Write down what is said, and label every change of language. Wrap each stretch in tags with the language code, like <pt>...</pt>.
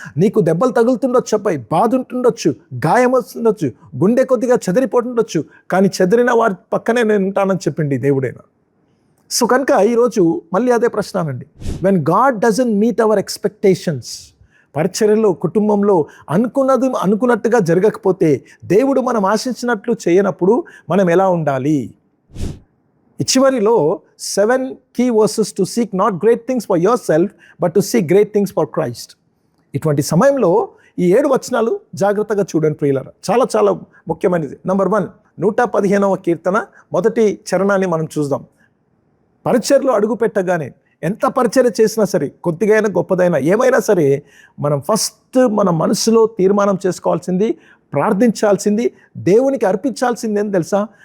<te>నీకు దెబ్బలు తగులుతుండొచ్చు, అబ్బాయి బాధ ఉంటుండొచ్చు, గాయం వస్తుండొచ్చు, గుండె కొద్దిగా చెదిరిపోతుండొచ్చు, కానీ చెదిరిన వారి పక్కనే నేను ఉంటానని చెప్పింది దేవుడైనా. సో కనుక ఈరోజు మళ్ళీ అదే ప్రశ్న.</te> <en>when God doesn't meet our expectations,</en> <te>పరిచర్యలో, కుటుంబంలో అనుకున్నట్టుగా జరగకపోతే, దేవుడు మనం ఆశించినట్లు చేయనప్పుడు మనం ఎలా ఉండాలి?</te> <en>చివరిలో 7 key verses to seek not great things for yourself but to seek great things for Christ.</en> <te>ఇటువంటి సమయంలో ఈ 7 వచనాలు జాగ్రత్తగా చూడండి ప్రియులారా, చాలా చాలా ముఖ్యమైనది. నంబర్ 1, 115వ కీర్తన మొదటి చరణాన్ని మనం చూద్దాం. పరిచర్యలో అడుగు పెట్టగానే, ఎంత పరిచర్య చేసినా సరే, కొద్దిగైనా గొప్పదైనా ఏమైనా సరే, మనం ఫస్ట్ మన మనసులో తీర్మానం చేసుకోవాల్సింది, ప్రార్థించాల్సింది, దేవునికి అర్పించాల్సింది ఏం తెలుసా?</te>